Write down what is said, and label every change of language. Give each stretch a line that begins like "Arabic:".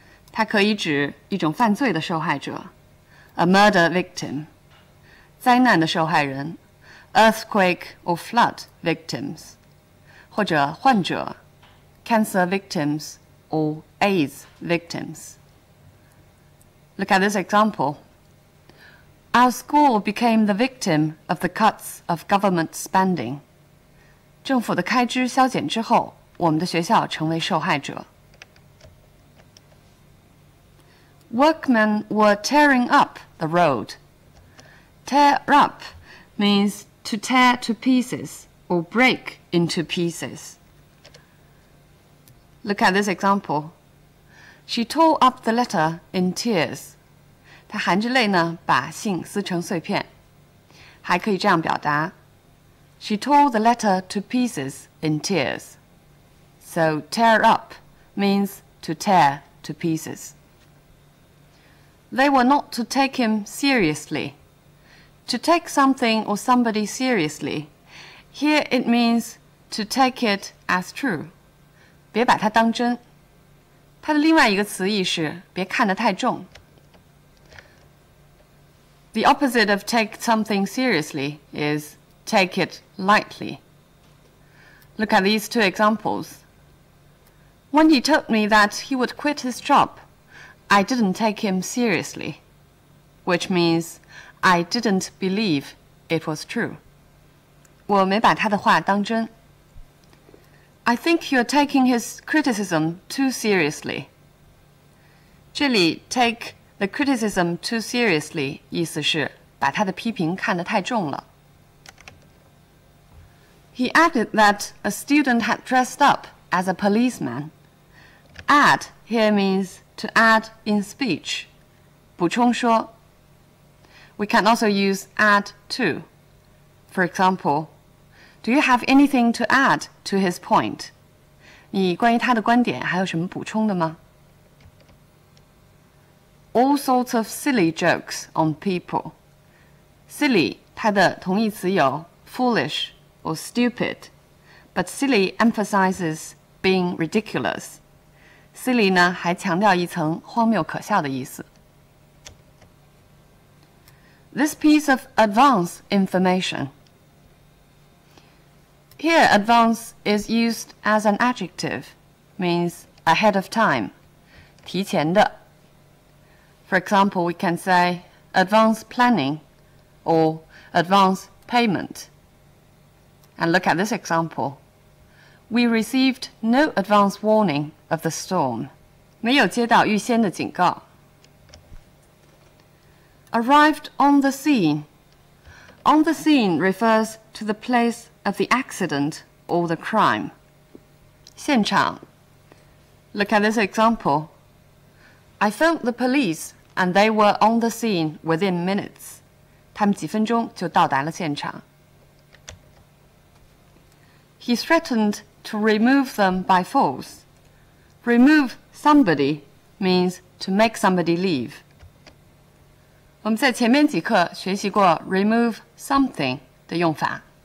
Chinese: 它可以指一种犯罪的受害者
English: a murder victim,
Chinese: 灾难的受害人
English: earthquake or flood victims,
Chinese: 或者患者
English: cancer victims or AIDS victims. Look at this example. Our school became the victim of the cuts of government spending.
Chinese: 政府的开支削减之后，我们的学校成为受害者。
English: Workmen were tearing up the road. Tear up means to tear to pieces or break into pieces. Look at this example. She tore up the letter in tears.
Chinese: 她含着泪呢，把信撕成碎片。还可以这样表达 ：
English: She tore the letter to pieces in tears. So tear up means to tear to pieces. They were not to take him seriously. To take something or somebody seriously, here it means to take it as true.
Chinese: 别把它当真。它的另外一个词义是别看得太重。
English: The opposite of take something seriously is take it lightly. Look at these two examples. When he told me that he would quit his job, I didn't take him seriously, which means I didn't believe it was true.
Chinese: 我没把他的话当真。
English: I think you're taking his criticism too seriously.
Chinese: 这里
English: take the criticism too seriously
Chinese: 意思是把他的批评看得太重了。
English: He added that a student had dressed up as a policeman. Add here means to add in speech,
Chinese: 补充说.
English: We can also use add to. For example, do you have anything to add to his point?
Chinese: 你关于他的观点还有什么补充的吗？
English: All sorts of silly jokes on people. Silly
Chinese: 它的同义词有
English: foolish or stupid, but silly emphasizes being ridiculous.
Chinese: Silly 呢还强调一层荒谬可笑的意思。
English: This piece of advance information. Here, advance is used as an adjective, means ahead of time,
Chinese: 提前的.
English: For example, we can say advance planning or advance payment. And look at this example. We received no advance warning of the storm.
Chinese: 没有接到预先的警告.
English: Arrived on the scene. On the scene refers to the place of the accident or the crime.
Chinese: 现场.
English: Look at this example. I phoned the police and they were on the scene within minutes.
Chinese: 他们几分钟就到达了现场.
English: He threatened to remove them by force. Remove somebody means to make somebody leave.
Chinese: 我们在前面几课学习过 remove something 的用法。